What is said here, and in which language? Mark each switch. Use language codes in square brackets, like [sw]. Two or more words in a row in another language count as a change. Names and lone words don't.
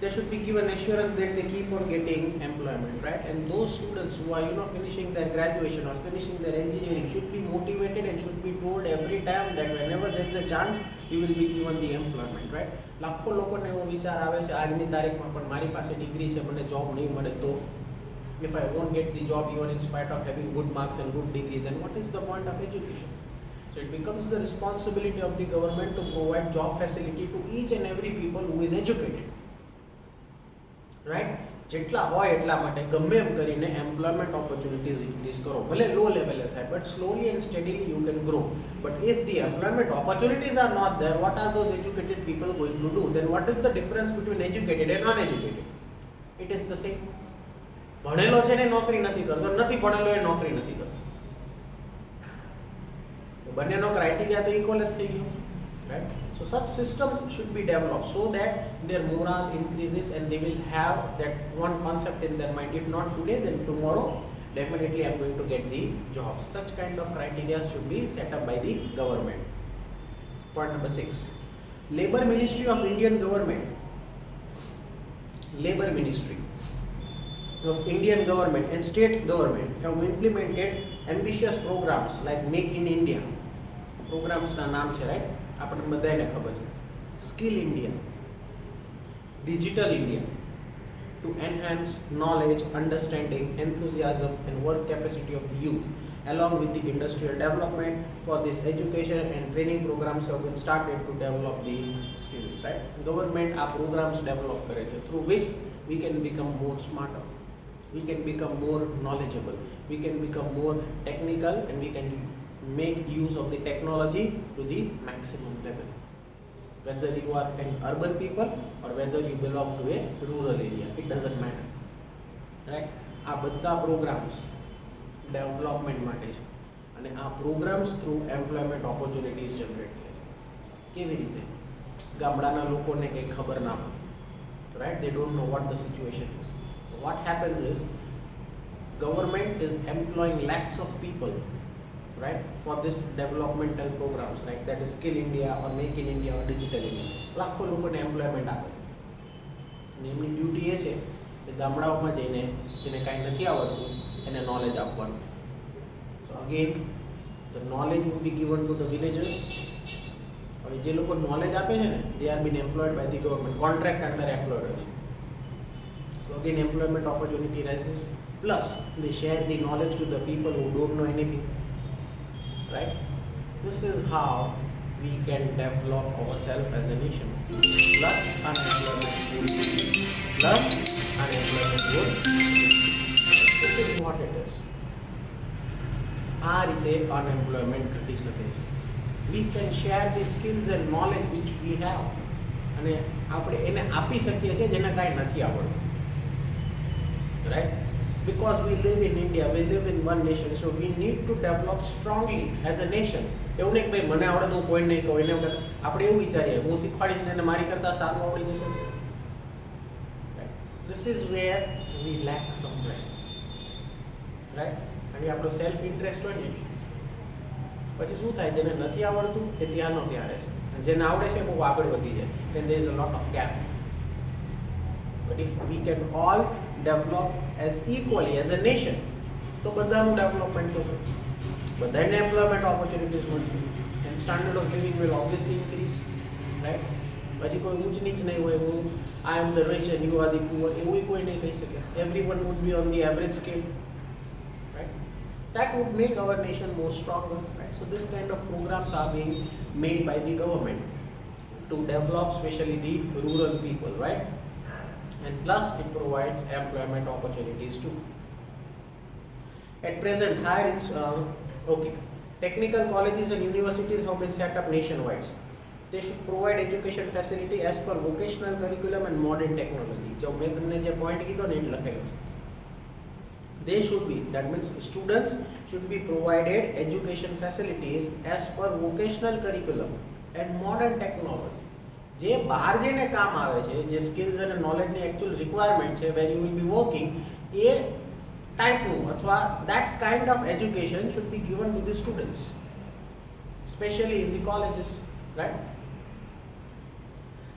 [en] they should be given assurance that they keep on getting employment, right? And those students who are finishing their graduation or finishing their engineering should be motivated and should be told every time that whenever there is a chance you will be given the employment, right? [gu] લાખો લોકોને એવો વિચાર આવે છે આજની તારીખમાં પણ મારી પાસે ડિગ્રી છે મને જોબ નહીં મળે તો [en] if I won't get the job even in spite of having good marks and good degree, then what is the point of education? So it becomes the responsibility of the government to provide job facility to each and every people who is educated, right? [gu] જેટલા હોય એટલા માટે ગમે એમ કરીને [en] employment opportunities increase [gu] કરો, ભલે લો લેવલે થાય, [en] but slowly and steadily you can grow. But if the employment opportunities are not there, what are those educated people going to do? Then what is the difference between educated and uneducated? It is the same. [gu] ભણેલો છે ને નોકરી નથી કરતો, નથી ભણેલો એ નોકરી નથી કરતો, બંનેનો ક્રાઇટેરિયા તો ઇક્વલ જ થઈ ગયો, [en] right? So such systems should be developed so that their morale increases and they will have that one concept in their mind, if not today then tomorrow definitely I am going to get the jobs. Such kind of criteria should be set up by the government. Point number 6, Labour Ministry of Indian Government. Labour Ministry of Indian government and state government have implemented ambitious programs like Make in India. [gu] Programs na naam છે, right? આપણે બધાને ખબર છે. [en] Skill India, Digital India, to enhance knowledge, understanding, enthusiasm and work capacity of the youth along with the industrial development. For this education and training programs have been started to develop the skills, right? Government આ programs develop [gu] કરે છે [en] through which we can become more smarter, we can become more knowledgeable, we can become more technical and we can make use of the technology to the maximum level, whether you are an urban people or whether you belong to a rural area, it doesn't matter, right? [gu] આ બધા [en] programs development [gu] માટે છે અને આ [en] programs through employment opportunities generate [gu] થાય છે. કેવી રીતે? ગામડાના લોકોને કંઈ ખબર ના હોય, right? [en] They don't know what the situation is. So what happens is government is employing lakhs of people, right, for this developmental programs like that is Skill India or Make in India or Digital India. [gu] લાખો લોકોને એમ્પ્લોયમેન્ટ આપે અને એમની ડ્યુટી એ છે કે ગામડાઓમાં જઈને જેને કાંઈ નથી આવડતું એને નોલેજ આપવાનું. [en] so again the knowledge would be given to the villagers. [gu] હવે જે લોકો નોલેજ આપે છે ને [en] they are been employed by the government, contract under employed [gu] હોય છે. [en] so again employment opportunity rises, plus they share the knowledge to the people who don't know anything, right? This is how we can develop ourselves as a nation. Plus unemployment would decrease. Plus unemployment would decrease. This is what it is. [gu] આ રીતે unemployment ઘટી શકે છે. [en] We can share the skills and knowledge which we have [gu] અને આપણે એને આપી શકીએ છીએ જેને કાંઈ નથી આવડતું, [en] right? Because we live in India, we live in one nation, so we need to develop strongly as a nation. [gu] એવું નહીં કે ભાઈ મને આવડે તો હું કોઈ નહીં કહું, એને આપણે એવું વિચારીએ હું શીખવાડીશ ને એને મારી કરતાં સારું આવડી જશે. [en] This is where we lack somewhere, right? [gu] અને આપણો [en] self interest [gu] હોય ને પછી શું થાય, જેને નથી આવડતું એ ત્યાંનો ત્યાં રહે છે, જેને આવડે છે બહુ આગળ વધી જાય, [en] then there is a lot of gap. But if we can all develop as equally as a nation, [gu] તો બધાનું ડેવલપમેન્ટ થશે, બધાને [en] employment opportunities [gu] મળશે [en] and standard of living will obviously increase, right? [gu] પછી કોઈ ઊંચ નીચ નહીં હોય, હું [en] I am the rich and you are the poor, [gu] એવું કોઈ નહીં કહી શકે. [en] Everyone would be on the average scale, right? That would make our nation more stronger, right? So this kind of programs are being made by the government to develop especially the rural people, right? And plus it provides employment opportunities too. At present, technical colleges and universities have been set up nationwide. They should provide education facility as per vocational curriculum and modern technology. [gu] જો મેં તમને જે પોઈન્ટ કીધો ને એ લખેલો છે. [en] They should be, that means students should be provided education facilities as per vocational curriculum and modern technology. [gu] જે બહાર જઈને કામ આવે છે, જે સ્કિલ્સ અને નોલેજની [en] actual requirement [gu] છે, [en] where you will be working, [gu] એ ટાઈપનું અથવા [en] that kind of education should be given to the students, especially in the colleges, right?